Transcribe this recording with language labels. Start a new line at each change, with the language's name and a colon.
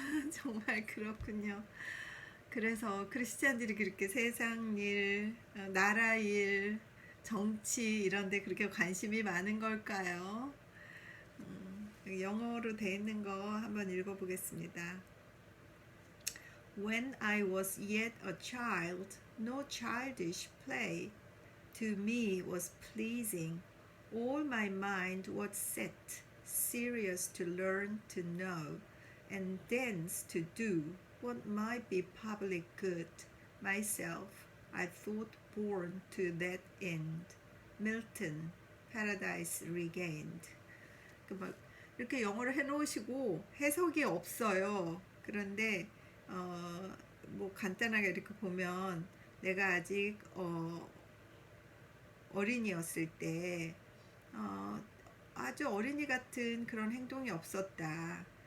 Korean: 정말 그렇군요. 그래서 크리스찬들이 그렇게 세상 일, 나라 일, 정치 이런 데 그렇게 관심이 많은 걸까요? 영어로 돼 있는 거 한번 읽어보겠습니다.
English: When I was yet a child, no childish play to me was pleasing. All my mind was set, serious to learn to know, and thence to do what might be public good. Myself, I thought born to that end. Milton, Paradise Regained.
Korean: 이렇게 영어를 해놓으시고 해석이 없어요. 그런데 뭐 간단하게 이렇게 보면, 내가 아직 어린이였을 때 아주 어린이 같은 그런 행동이 없었다.